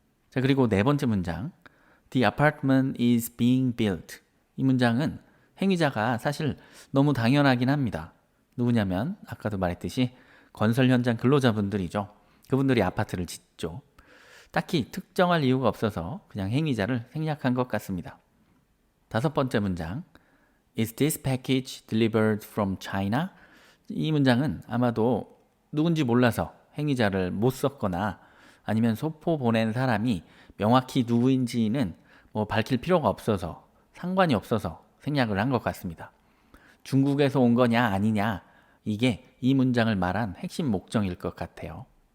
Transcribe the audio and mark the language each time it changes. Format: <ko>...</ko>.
<ko>자, 그리고 네 번째 문장</ko> <en>The apartment is being built.</en> <ko>이 문장은 행위자가 사실 너무 당연하긴 합니다. 누구냐면 아까도 말했듯이 건설 현장 근로자분들이죠. 그분들이 아파트를 짓죠. 딱히 특정할 이유가 없어서 그냥 행위자를 생략한 것 같습니다. 다섯 번째 문장</ko> <en>Is this package delivered from China?</en> <ko>이 문장은 아마도 누군지 몰라서 행위자를 못 썼거나 아니면 소포 보낸 사람이 명확히 누구인지는 밝힐 필요가 없어서 상관이 없어서 생략을 한 것 같습니다. 중국에서 온 거냐 아니냐 이게 이 문장을 말한 핵심 목적일 것 같아요.</ko>